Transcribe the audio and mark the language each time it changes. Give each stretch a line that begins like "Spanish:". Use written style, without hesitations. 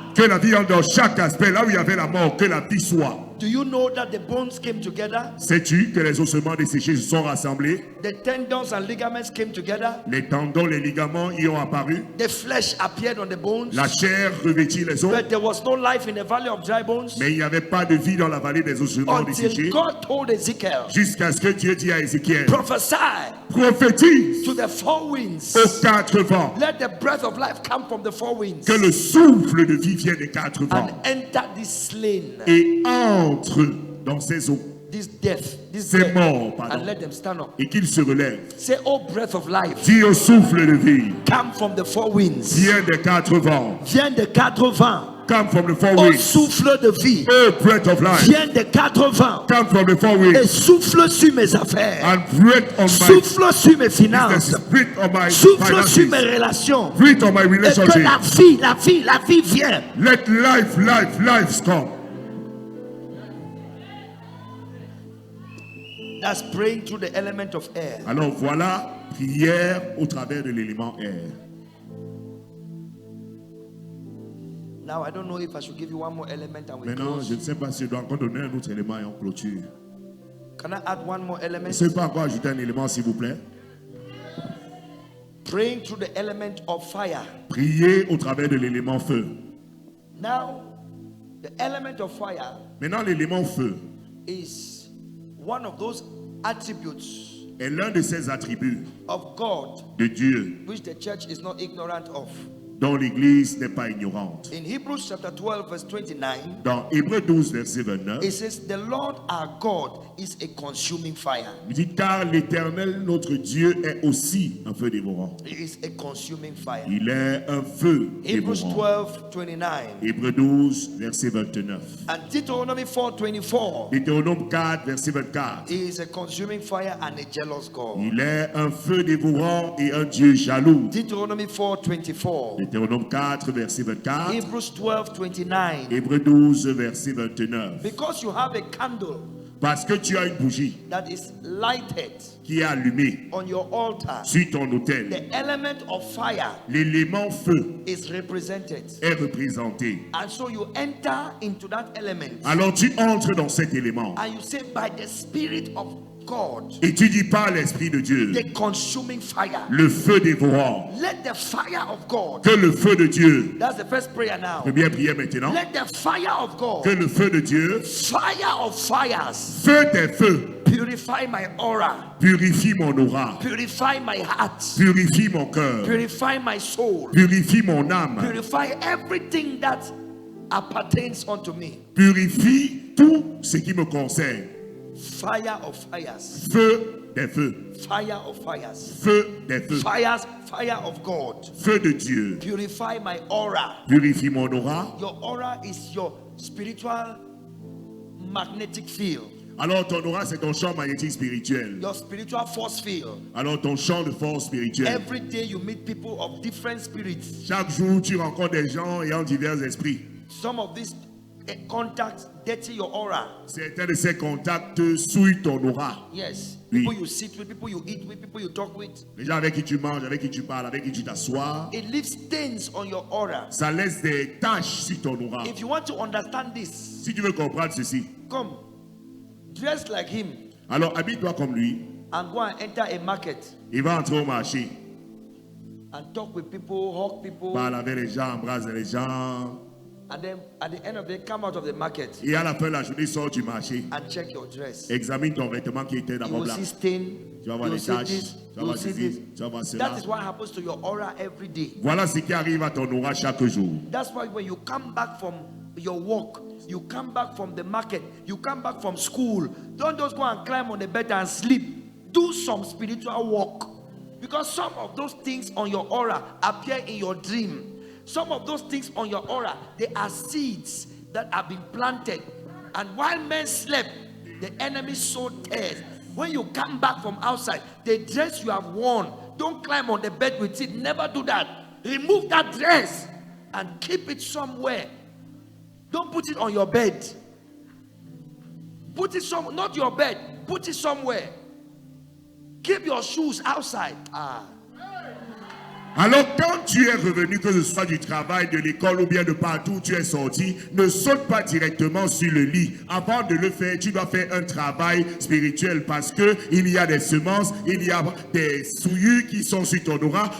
French: Que la vie entre dans chaque aspect. Là où il y avait la mort, que la vie soit.
English: Do you know that the bones came together?
French: Sais-tu que les ossements desséchés se sont rassemblés?
English: The tendons and ligaments came together.
French: Les tendons, les ligaments y ont apparu.
English: The flesh appeared on the bones.
French: La chair revêtit les os.
English: But there was no life in the valley of dry bones
French: Mais il n'y avait pas de vie dans la vallée des ossements desséchés.
English: until God told Ezekiel,
French: Jusqu'à ce que Dieu dit à Ézéchiel,
English: prophesy
French: prophétise
English: to the four winds.
French: aux quatre vents.
English: Let the breath of life come from the four winds
French: Que le souffle de vie vienne des quatre vents.
English: and enter this slain,
French: Et entre dans ses os.
English: this death, this
French: C'est
English: death,
French: mort, pardon.
English: and let them stand up.
French: Et qu'il se relève.
English: Say, oh breath of life,
French: Dis au souffle de vie,
English: come from the four winds.
French: viens des quatre vents. Viens des quatre vents.
English: Come from the four Oh winds.
French: souffle de vie,
English: Oh, breath of life.
French: viens des quatre vents.
English: Come from the four
French: Et
English: winds.
French: souffle sur mes affaires.
English: And breath on my
French: Souffle sur mes
English: business.
French: finances.
English: Breath on my
French: Souffle sur mes
English: finances.
French: relations.
English: Breath on my
French: Et que
English: relationship.
French: la vie vient.
English: Let life come. That's praying through the element of air.
French: Alors voilà, prière au travers de l'élément air.
English: Now I don't know if I should give you one more element and we
French: Maintenant,
English: close.
French: je ne sais pas si je dois encore donner un autre élément et en clôture.
English: Can I add one more
French: Je ne
English: element?
French: sais pas encore ajouter un élément, s'il vous plaît.
English: Praying through the element of fire.
French: Priez au travers de l'élément feu.
English: Now, the element of fire
French: Maintenant, l'élément feu
English: is one of those attributes
French: est l'un de ces attributs
English: of God
French: de Dieu
English: which the church is not ignorant of.
French: dont l'Église n'est pas ignorante.
English: In Hebrews chapter 12 verse 29,
French: Dans Hébreux 12, verset 29,
English: it says, the Lord our God is a consuming fire.
French: il dit car l'Éternel, notre Dieu, est aussi un feu dévorant.
English: He is a consuming fire.
French: Il est un feu
English: Hebrews
French: dévorant.
English: 12, 29.
French: Hébreux 12, verset 29.
English: And Deuteronomy 4, 24.
French: Deutéronome 4, verset 24.
English: He is a consuming fire and a jealous God.
French: Il est un feu dévorant et un Dieu jaloux.
English: Deuteronomy 4, 24.
French: Deutéronome 4, verset 24.
English: Hebrews 12, 29.
French: Hébreux 12, verset 29.
English: Because you have a candle
French: Parce que tu as une bougie
English: that is lighted
French: qui est allumée
English: on your altar,
French: sur ton autel,
English: the element of fire
French: l'élément feu
English: is represented.
French: est représenté.
English: And so you enter into that element
French: Alors tu entres dans cet élément
English: and you say, by the Spirit of God,
French: et tu dis par l'Esprit de Dieu,
English: the consuming fire,
French: le feu dévorant,
English: let the fire of God,
French: que le feu de Dieu,
English: that's the first prayer now,
French: je vais bien prier maintenant,
English: let the fire of God,
French: que le feu de Dieu,
English: fire of fires,
French: feu des feux,
English: purify my aura,
French: purifie mon aura,
English: purify my heart,
French: purifie mon cœur,
English: purify my soul,
French: purifie mon âme,
English: purify everything that appertains unto me.
French: purifie tout ce qui me concerne.
English: Fire of fires,
French: Feu des feux,
English: fire of fires,
French: feu des feux,
English: fires, fire of God.
French: feu de Dieu,
English: Purify my aura.
French: purifie mon aura.
English: Your aura is your spiritual magnetic field.
French: Alors ton aura, c'est ton champ magnétique spirituel.
English: Your spiritual force field.
French: Alors ton champ de force spirituelle.
English: Every day you meet people of different spirits.
French: Chaque jour, tu rencontres des gens ayant divers esprits.
English: Some of these contacts dirty your aura.
French: Certains de ces contacts souillent ton aura.
English: Yes.
French: Oui.
English: People you sit with, people you eat with, people you talk with.
French: Les gens avec qui tu manges, avec qui tu parles, avec qui tu t'assois,
English: It leaves stains on your aura.
French: ça laisse des taches sur ton aura.
English: If you want to understand this,
French: Si tu veux comprendre ceci,
English: come, dress like him
French: alors habille-toi comme lui.
English: and go and enter a market
French: Il va entrer au marché,
English: and talk with people, hug people,
French: parle avec les gens, embrasse les gens.
English: and then at the end of the day, come out of the market
French: Et à la fin de la journée, sort du marché.
English: and check your dress.
French: Examine ton vêtement qui était
English: You
French: d'abord
English: will
French: blanc.
English: see stain,
French: Tu vas
English: you
French: voir
English: will
French: les
English: see
French: taches,
English: this,
French: tu vas
English: you will
French: voir
English: see
French: ceci,
English: this.
French: tu vas voir cela.
English: That is what happens to your aura every day.
French: Voilà ce qui arrive à ton aura chaque jour.
English: That's why when you come back from your walk, you come back from the market, you come back from school, don't just go and climb on the bed and sleep. Do some spiritual work. Because some of those things on your aura appear in your dream. Some of those things on your aura, they are seeds that have been planted. And while men slept, the enemy sowed tares. When you come back from outside, the dress you have worn, don't climb on the bed with it. Never do that. Remove that dress and keep it somewhere. Don't put it on your bed. Put it somewhere, not your bed. Put it somewhere. Keep your shoes outside.
French: Alors quand tu es revenu, que ce soit du travail, de l'école ou bien de partout où tu es sorti, ne saute pas directement sur le lit. Avant de le faire, tu dois faire un travail spirituel parce que il y a des semences, il y a des souillures qui sont sur ton aura.